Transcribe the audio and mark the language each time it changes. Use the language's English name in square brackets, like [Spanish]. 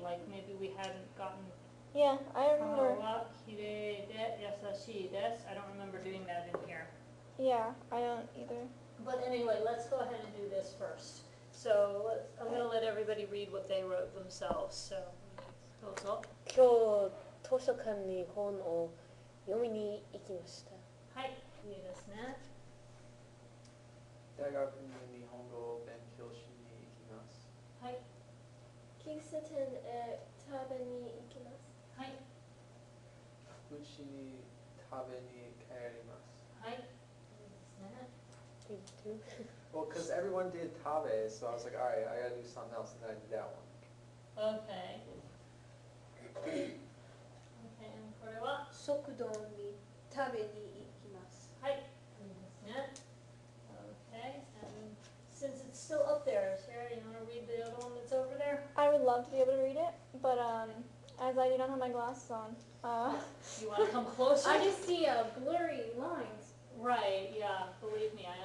[English] Like maybe we hadn't gotten. Yeah, I remember. [Japanese] Kawa kirei de yasashii desu. [English] I don't remember doing that in here. Yeah, I don't either. But anyway, let's go ahead and do this first. So I'm going to let everybody read what they wrote themselves. So, [Japanese] どうぞ。今日図書館に本を読みに行きました。はい、いいですね。大学に日本語を勉強しに行きます。はい。喫茶店へ食べに行きます。はい。うちに食べに帰ります。はい。いいですね。 [English] Me too. Well, because everyone did tabe, so I was like, all right, I gotta do something else, and then I did that one. Okay. Okay, and [Japanese] これは食堂に食べに行きます。はい。いいですね。 [English] Okay, and since it's still up there, Sarah, you want to read the other one that's over there? I would love to be able to read it, but as I do not have my glasses on. You want to come closer? I just see blurry lines. Right, yeah, believe me, I